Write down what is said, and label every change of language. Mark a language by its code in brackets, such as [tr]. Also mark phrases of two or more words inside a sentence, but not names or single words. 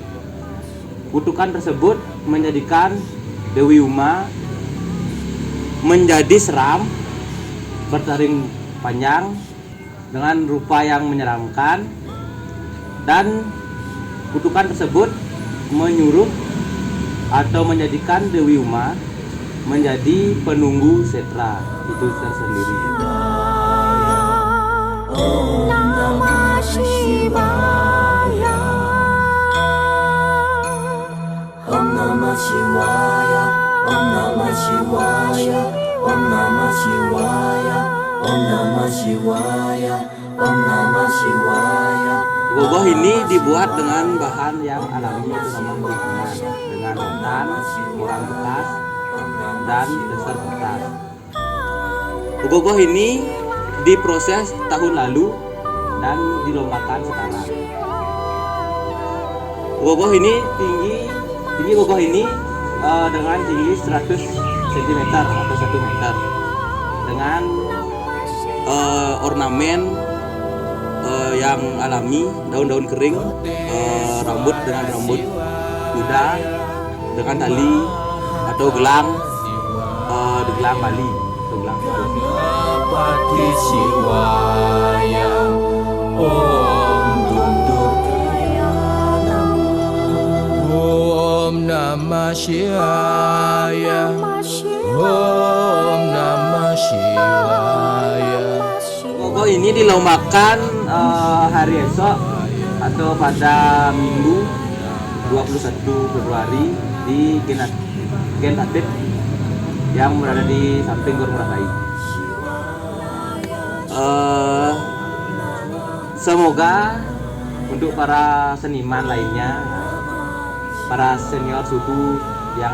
[id] Kutukan tersebut menjadikan Dewi Uma menjadi seram, bertaring panjang dengan rupa yang menyeramkan, dan kutukan tersebut menyuruh atau menjadikan Dewi Uma menjadi penunggu setra itu tersendiri. [sa] ॐ नमः शिवाय. ॐ नमः शिवाय. ॐ नमः शिवाय। ॐ नमः शिवाय. ॐ नमः शिवाय। ॐ नमः शिवाय. [id] Ogoh ini dibuat dengan bahan yang alami, yaitu ramah lingkungan, dengan rotan, orang bekas, dan dasar kertas. Ogoh ini diproses tahun lalu dan dilombakan sekarang. Ogoh ini tinggi ogoh ini dengan tinggi 100 cm atau 1 meter dengan ornamen yang alami, daun-daun kering, rambut dengan rambut kuda dengan tali atau gelang Bali atau gelang [sa] गणपति शिवाय. ॐ दुर्गाय नमः. ॐ नमः शिवाय. ॐ नमः शिवाय. [id] Ogoh ini dilombakan hari esok atau pada Minggu 21 Februari di Gen Atlet yang berada di samping Gor Ngurah Rai. Semoga untuk para seniman lainnya, para senior suku yang